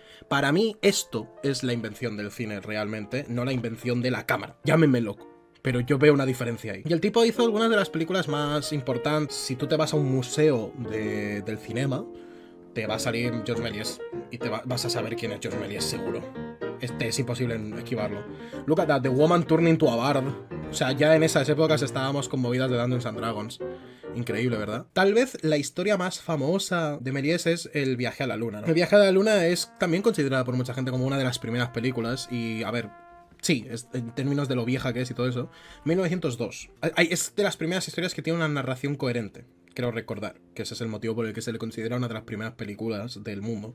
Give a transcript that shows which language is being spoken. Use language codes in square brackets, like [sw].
[es] Para mí esto es la invención del cine realmente, no la invención de la cámara. Llámenme loco, pero yo veo una diferencia ahí. Y el tipo hizo algunas de las películas más importantes. Si tú te vas a un museo del cinema, te va a salir Georges Méliès y vas a saber quién es Georges Méliès seguro. Es imposible esquivarlo. [en] Look at that, The Woman Turned into a Bard. [es] O sea, ya en esas épocas estábamos con movidas de Dungeons and Dragons. Increíble, ¿verdad? Tal vez la historia más famosa de Méliès es El viaje a la luna, ¿no? El viaje a la luna es también considerada por mucha gente como una de las primeras películas y, a ver, sí, en términos de lo vieja que es y todo eso. 1902. Es de las primeras historias que tiene una narración coherente. Quiero recordar que ese es el motivo por el que se le considera una de las primeras películas del mundo.